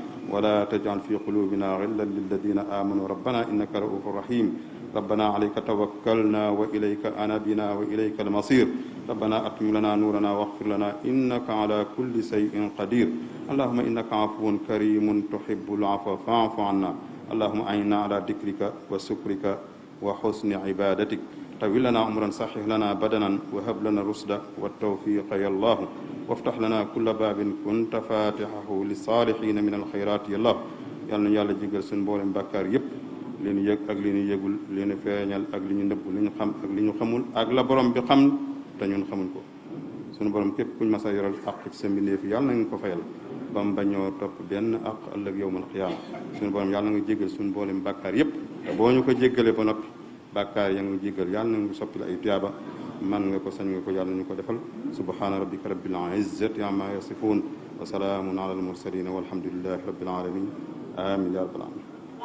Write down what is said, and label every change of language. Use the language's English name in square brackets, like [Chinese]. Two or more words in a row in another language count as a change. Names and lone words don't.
[Arabic] ولا تجعل في قلوبنا غلا للذين آمنوا ربنا إنك رؤوف رحيم ربنا عليك توكلنا وإليك أنبنا وإليك المصير ربنا أتم لنا نورنا واغفر لنا إنك على كل شيء قدير اللهم إنك عفو كريم تحب العفو فاعف عنا اللهم أعنا على ذكرك وشكرك وحسن عبادتك طويل لنا عمرا صحح لنا بدنا وهب لنا رشدا والتوفيق يا الله وافتح لنا كل باب كنت فاتحه للصالحين من الخيرات يا الله [Wolof] yàlla na yàlla jégal suñu mboolem bàkkaar yépp li ñu yëg ak li ñu yëgul li ñu feeñal ak li ñu nëbb li ñu xam ak li ñu xamul ak la borom bi xam te ñun xamuñ ko suñu borom képp kuñ mas a yoral àq ci sa mbindeef yàlla na nga ko fayal ba mu bañoo topp benn àq ëllëg [Arabic] يوم القيامة [Wolof] suñu borom yàlla na nga jégal suñu mboolem bàkkaar yépp te boo ñu ko jéggalee ba noppi bàkkaar ya nga jéggal yàlla na nga soppi la ay tuyaaba man nga ko sañ nga ko yàlla ñu ko defal [Arabic] سبحان ربك رب العزة عما يصفون وسلام على المرسلين والحمد لله رب العالمين آمين يا رب العالمين